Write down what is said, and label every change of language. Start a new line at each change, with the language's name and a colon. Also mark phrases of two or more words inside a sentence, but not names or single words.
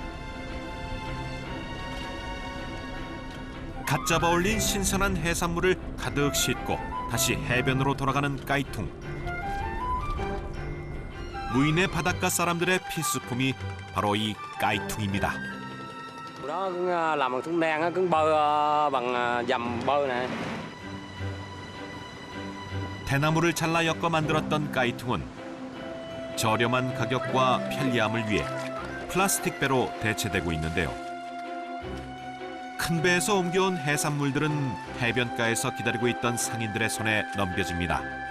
Korean: 갓 잡아 올린 신선한 해산물을 가득 싣고 다시 해변으로 돌아가는 까이퉁. 무인의 바닷가 사람들의 필수품이 바로 이 까이퉁입니다.
Vietnamese: Đó cũng làm bằng thúng đen, cũng bơi bằng dầm bơi này.
Korean: 대나무를 잘라 엮어 만들었던 까이퉁은 저렴한 가격과 편리함을 위해 플라스틱 배로 대체되고 있는데요. 큰 배에서 옮겨온 해산물들은 해변가에서 기다리고 있던 상인들의 손에 넘겨집니다.